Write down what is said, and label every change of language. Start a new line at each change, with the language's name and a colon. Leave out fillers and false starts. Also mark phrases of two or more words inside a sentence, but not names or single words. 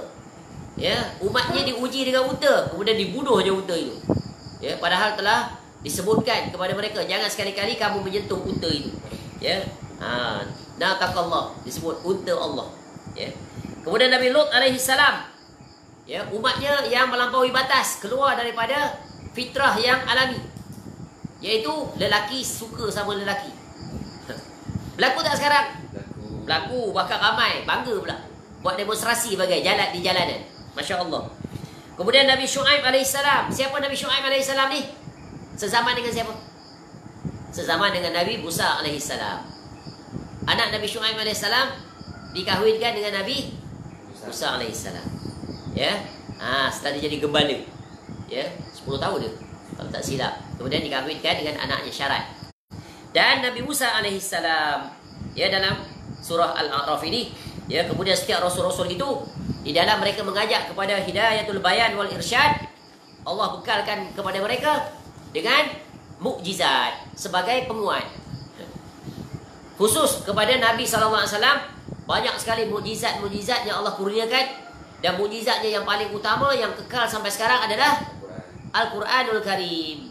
Malay: Ya, umatnya diuji dengan unta, kemudian dibunuhnya unta itu. Ya, padahal telah disebutkan kepada mereka, jangan sekali-kali kamu menyentuh unta itu. Ya. Naqaqallah, disebut unta Allah. Ya. Kemudian Nabi Lut
Arabic: عليه السلام,
Malay: ya, umatnya yang melampaui batas, keluar daripada fitrah yang alami, iaitu lelaki suka sama lelaki. Berlaku tak sekarang? Berlaku, bahkan ramai bangga pula buat demonstrasi bagai jalan di jalanan. Masya Allah. Kemudian Nabi Syuaib alaihissalam. Siapa Nabi Syuaib alaihissalam ni? Sezaman dengan siapa? Sezaman dengan Nabi Musa alaihissalam. Anak Nabi Syuaib alaihissalam dikahwinkan dengan Nabi Musa alaihissalam. Ya. Setelah dia jadi gembala. Ya, 10 tahun dia, kalau tak silap. Kemudian dikahwinkan dengan anaknya Syarat. Dan Nabi Musa alaihissalam, ya, dalam surah Al-A'raf ini, ya, kemudian setiap rasul-rasul itu di dalam mereka mengajak kepada
Arabic: هداية البيان والإرشاد,
Malay: Allah bekalkan kepada mereka dengan mukjizat sebagai penguat. Khusus kepada Nabi SAW, banyak sekali mukjizat-mukjizat yang Allah kurniakan. Dan mukjizatnya yang paling utama, yang kekal sampai sekarang adalah Al-Quranul Karim.